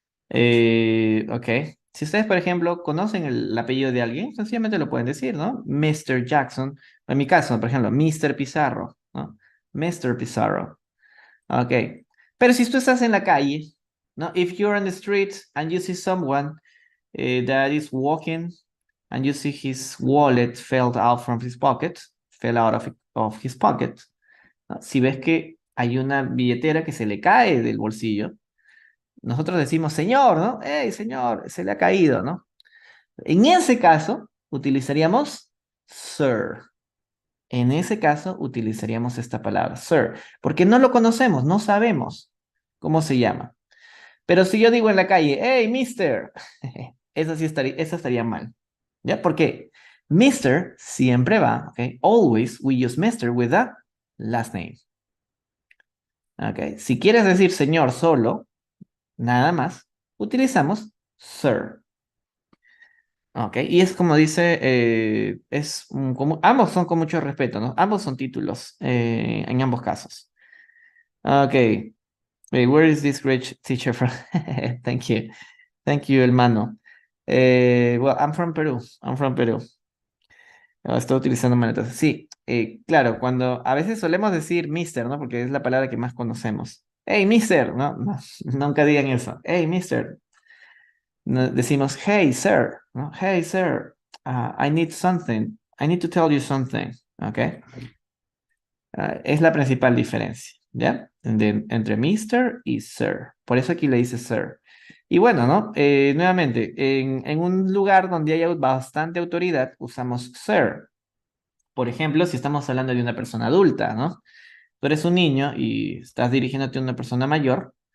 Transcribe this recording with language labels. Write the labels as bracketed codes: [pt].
[es] Ok. Si ustedes, por ejemplo, conocen el apellido de alguien, sencillamente lo pueden decir, ¿no? Mr. Jackson. En mi caso, por ejemplo, Mr. Pizarro, ¿no? Mr. Pizarro. Ok. Pero si tú estás en la calle, ¿no? [en] If you're on the street and you see someone that is walking and you see his wallet fell out from his pocket, fell out of his pocket, [es] ¿no? Si ves que hay una billetera que se le cae del bolsillo, nosotros decimos, señor, ¿no? Hey, señor, se le ha caído, ¿no? En ese caso, utilizaríamos sir. En ese caso, utilizaríamos esta palabra, sir, porque no lo conocemos, no sabemos cómo se llama. Pero si yo digo en la calle, hey, mister, eso estaría mal. ¿Ya? Porque mister siempre va, ¿ok? [en] Always we use mister with the last name. [es] ¿Ok? Si quieres decir señor solo, nada más, utilizamos sir. ¿Ok? Y es como dice, ambos son con mucho respeto, ¿no? Ambos son títulos en ambos casos. Ok. [en] Where is this great teacher from? Thank you. Thank you, hermano. Well, I'm from Peru. I'm from Peru. [es] Estoy utilizando maletas. Sí, claro, cuando a veces solemos decir mister, ¿no? Porque es la palabra que más conocemos. Hey, mister, ¿no? Nunca digan eso. Hey, mister. No, decimos, hey, sir, ¿no? [en] Hey, sir, I need something. I need to tell you something. [es] ¿Ok? Es la principal diferencia, ¿ya? Entre mister y sir. Por eso aquí le dice sir. Y bueno, ¿no? Nuevamente, en un lugar donde haya bastante autoridad, usamos sir. Por ejemplo, si estamos hablando de una persona adulta, ¿no? Tú eres un niño y estás dirigiéndote a una persona mayor.